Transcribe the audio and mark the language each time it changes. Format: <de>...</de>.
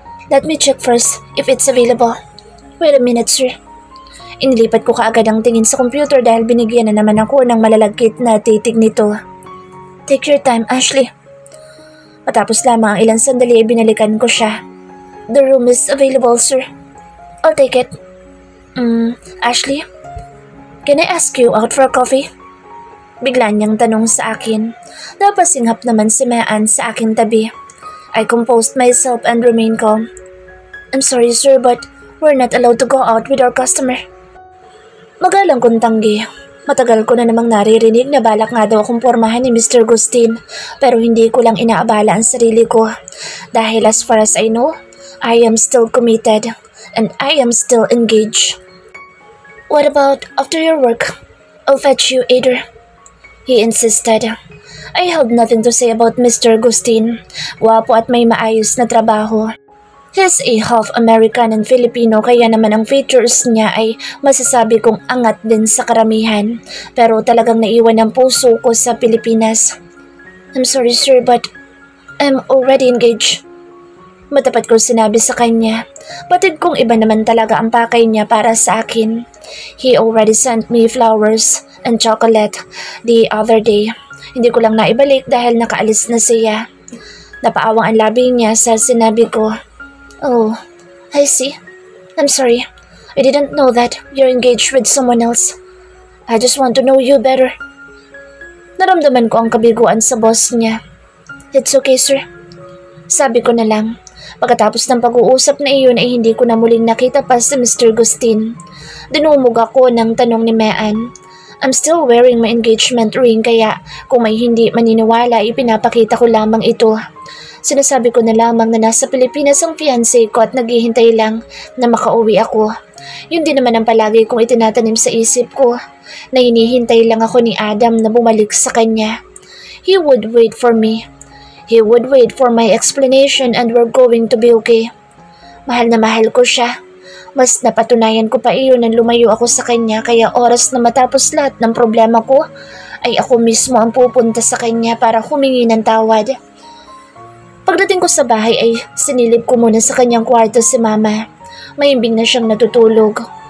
<en>Let me check first if it's available. Wait a minute, sir.</en> <tl>Inilipat ko kaagad ang tingin sa computer dahil binigyan na naman ako ng malalagkit na titig nito.</tl> <en>Take your time, Ashley.</en> <tl>Matapos lamang ang ilang sandali ay binalikan ko siya.</tl> <en>The room is available, sir. I'll take it. Ashley? Can I ask you out for a coffee?</en> <tl>Bigla niyang tanong sa akin. Napasinghap naman si Maan sa aking tabi.</tl> <en>I composed myself and remained calm. I'm sorry, sir, but we're not allowed to go out with our customer.</en> <tl>Magalang kong tanggi. Matagal ko na namang naririnig na balak nga daw akong pormahan ni Mr. Agustin pero hindi ko lang inaabala ang sarili ko. Dahil</tl> <en>as far as I know, I am still committed and I am still engaged. What about after your work? I'll fetch you, Ader. He insisted. I held nothing to say about Mr.</en> <tl>Agustin. Guwapo at may maayos na trabaho.</tl> <en>He's a half American and Filipino</en> <tl>kaya naman ang features niya ay masasabi kong angat din sa karamihan. Pero talagang naiwan ang puso ko sa Pilipinas.</tl> <en>I'm sorry, sir, but I'm already engaged.</en> <tl>Matapat ko sinabi sa kanya. Batid kong iba naman talaga ang pakay niya para sa akin.</tl> <en>He already sent me flowers and chocolate the other day.</en> <tl>Hindi ko lang naibalik dahil nakaalis na siya. Napaawang ang labi niya sa sinabi ko.</tl> <en>Oh, I see. I'm sorry. I didn't know that you're engaged with someone else. I just want to know you better.</en> <tl>Naramdaman ko ang kabiguan sa boss niya.</tl> <en>It's okay, sir.</en> <tl>Sabi ko na lang. Pagkatapos ng pag-uusap na iyon ay hindi ko na muling nakita pa si Mr. Agustin. Dinumog ako ng tanong ni Maan.</tl> <en>I'm still wearing my engagement ring</en> <tl>kaya kung may hindi maniniwala ipinapakita ko lamang ito. Sinasabi ko na lamang na nasa Pilipinas ang fiancé ko at naghihintay lang na makauwi ako. Yun din naman ang palagi kong itinatanim sa isip ko na hinihintay lang ako ni Adam na bumalik sa kanya.</tl> <en>He would wait for me. He would wait for my explanation and we're going to be okay.</en> <tl>Mahal na mahal ko siya. Mas napatunayan ko pa iyon nang lumayo ako sa kanya kaya oras na matapos lahat ng problema ko ay ako mismo ang pupunta sa kanya para humingi ng tawad. Pagdating ko sa bahay ay sinilip ko muna sa kanyang kwarto si Mama. Mahimbing na siyang natutulog.</tl>